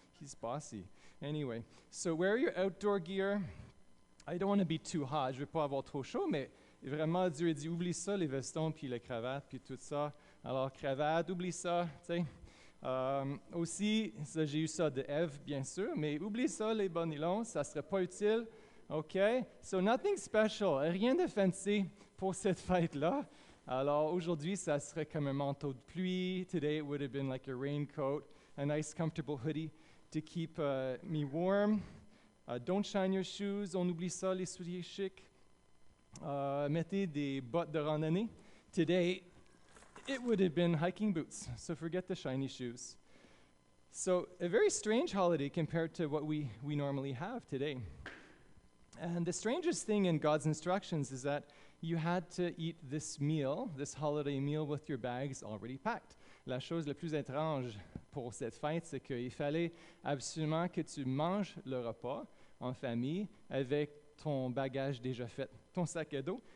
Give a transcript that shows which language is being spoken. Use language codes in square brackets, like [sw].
[en] He's bossy. Anyway, so wear your outdoor gear. I don't want to be too hot. [fr] Je ne veux pas avoir trop chaud, mais vraiment, Dieu a dit, oublie ça, les vestons, puis les cravates, puis tout ça. Alors, cravate, oublie ça, tu sais. Aussi, ça, j'ai eu ça de Ève, bien sûr, mais oublie ça, les bas nylons, ça ne serait pas utile. OK? [en] So nothing special, [fr] rien de fancy pour cette fête-là. Alors aujourd'hui, ça serait comme un manteau de pluie. [en] Today it would have been like a raincoat, a nice comfortable hoodie to keep me warm. Don't shine your shoes, [fr] on oublie ça, les souliers chics. Mettez des bottes de randonnée. [en] Today it would have been hiking boots, so forget the shiny shoes. So a very strange holiday compared to what we normally have today. And the strangest thing in God's instructions is that you had to eat this meal, this holiday meal, with your bags already packed. [fr] La chose la plus étrange pour cette fête, c'est qu'il fallait absolument que tu manges le repas en famille avec ton bagage déjà fait, ton sac à dos.